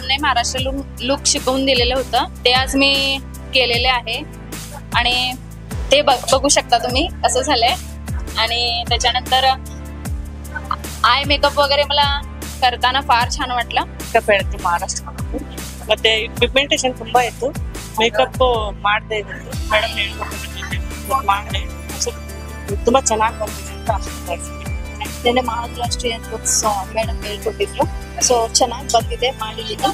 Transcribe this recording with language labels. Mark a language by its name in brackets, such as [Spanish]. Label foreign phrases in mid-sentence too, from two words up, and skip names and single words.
[Marathi] महाराष्ट्र लुक शिकवून दिलेलं होतं ते आज मी केलेले आहे आणि ते बघू शकता तुम्ही कसं झालंय. आणि त्याच्यानंतर [English] eye makeup [Marathi] वगैरे मला करताना फार छान वाटलं. [Kannada] ಮೇಕಪ್ ಹೇಳುತ್ತೆ ಮಹಾರಾಷ್ಟ್ರ ಮತ್ತೆ ಪಿಗ್ಮೆಂಟೇಷನ್ ತುಂಬಾ ಇತ್ತು. ಮೇಕಪ್ ಮಾಡದೆ ಇದ್ದು ಮೇಡಮ್ ಹೇಳ್ಕೊಟ್ಟಿದ್ದು ಮಾಡಿದೆ ತುಂಬಾ ಚೆನ್ನಾಗಿ ಬಂದಿದೆ ಅಂತ ಅನ್ಸುತ್ತೆ. ನೆನ್ನೆ [English] Maharashtrian looks [Kannada] ಮೇಡಮ್ ಹೇಳ್ಕೊಟ್ಟಿದ್ರು, ಸೊ ಚೆನ್ನಾಗಿ ಬಂದಿದೆ ಮಾಡಿದ್ದೀನಿ.